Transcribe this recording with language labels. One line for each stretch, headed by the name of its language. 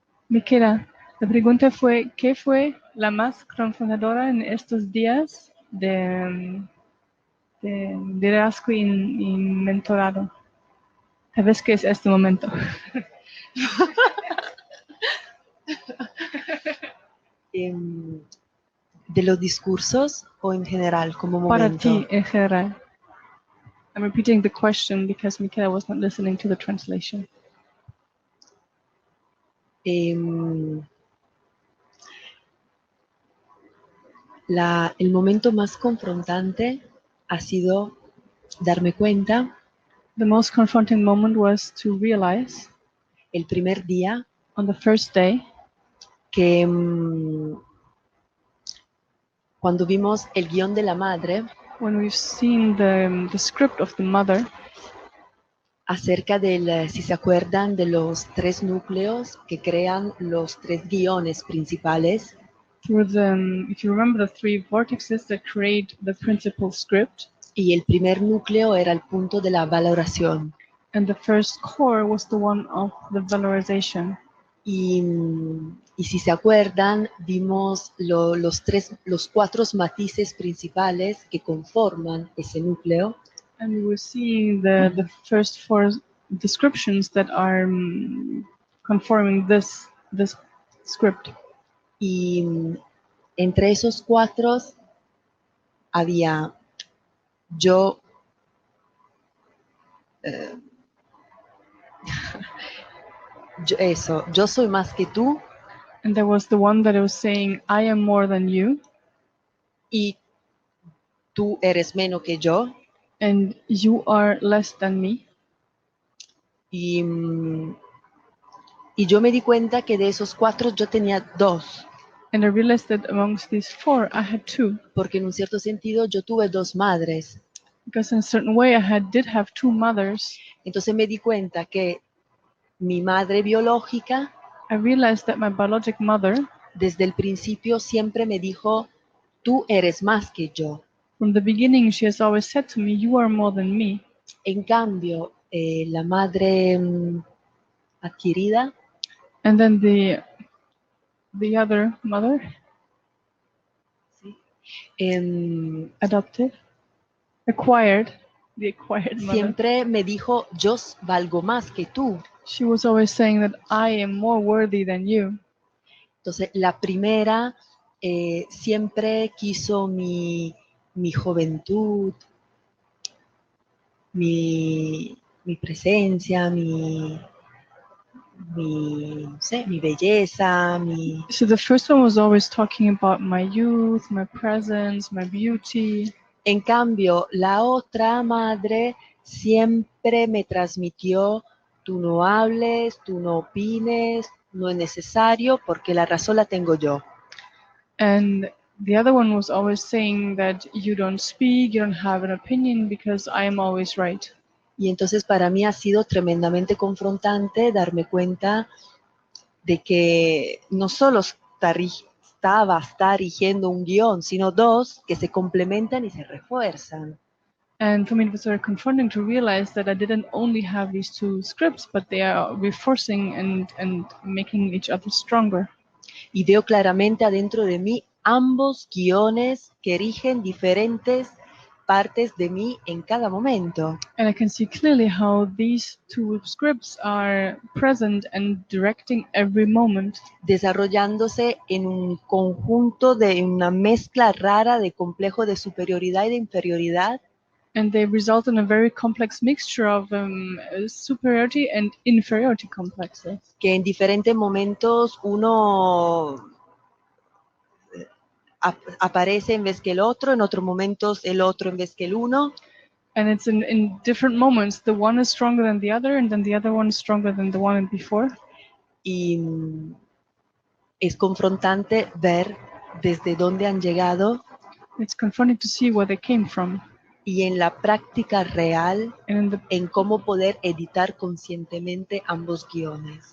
Spanish: Miquela, la pregunta fue, ¿qué fue la más confrontadora en estos días de liderazgo y mentorado? ¿Sabes qué es este momento? ¿De los discursos o en general, como Para momento? ti, en general.
English: I'm repeating the question because Miquela was not listening to the translation.
Spanish: El momento más confrontante ha sido darme cuenta.
English: The most confronting moment was to realize,
Spanish: el primer día,
English: on the first day,
Spanish: que cuando vimos el guión de la madre,
English: when we've seen the script of the mother,
Spanish: acerca del, si se acuerdan, de los 3 núcleos que crean los 3 guiones principales.
English: If you remember the 3 vortexes that create the principal script.
Spanish: Y el primer núcleo era el punto de la valoración.
English: And the first core was the one of the valorization.
Spanish: Y si se acuerdan, vimos los 4 matices principales que conforman ese núcleo.
English: And we were seeing the first 4 descriptions that are conforming this script.
Spanish: Y entre esos 4 había yo, yo soy más que tú.
English: And there was the one that was saying, I am more than you.
Spanish: Y tú eres menos que yo.
English: And you are less than me.
Spanish: Y yo me di cuenta que de esos 4 yo tenía 2.
English: And I realized that amongst these 4, I had 2.
Spanish: Porque en un cierto sentido yo tuve 2 madres.
English: Because in a certain way I did have 2 mothers.
Spanish: Entonces me di cuenta que mi madre biológica,
English: I realized that my biologic mother,
Spanish: desde el principio siempre me dijo, tú eres más que yo.
English: From the beginning she has always said to me, you are more than me.
Spanish: En cambio, la madre adquirida,
English: and then the other mother, adopted, acquired, the acquired mother.
Spanish: Siempre me dijo, yo valgo más que tú.
English: She was always saying that I am more worthy than you.
Spanish: Entonces, la primera siempre quiso mi juventud, mi presencia, mi belleza,
English: So the first one was always talking about my youth, my presence, my beauty.
Spanish: En cambio, la otra madre siempre me transmitió, tú no hables, tú no opines, no es necesario porque la razón la tengo yo.
English: And the other one was always saying that you don't speak, you don't have an opinion because I am always right.
Spanish: Y entonces para mí ha sido tremendamente confrontante darme cuenta de que no solo está rigiendo un guión, sino 2 que se complementan y se refuerzan.
English: And for me it was very confronting to realize that I didn't only have these 2 scripts, but they are reinforcing and making each other stronger.
Spanish: Y veo claramente adentro de mí ambos guiones que rigen diferentes partes de mí en cada momento.
English: And I can see clearly how these two scripts are present and directing every moment,
Spanish: desarrollándose en un conjunto de una mezcla rara de complejo de superioridad y de inferioridad,
English: and they result in a very complex mixture of superiority and inferiority complexes.
Spanish: que en diferentes momentos uno aparece en vez que el otro, en otros momentos el otro en vez que el uno.
English: And it's in different moments. The one is stronger than the other, and then the other one is stronger than the one before.
Spanish: Y es confrontante ver desde dónde han llegado.
English: It's confronting to see where they came from.
Spanish: Y en la práctica real, en cómo poder editar conscientemente ambos guiones.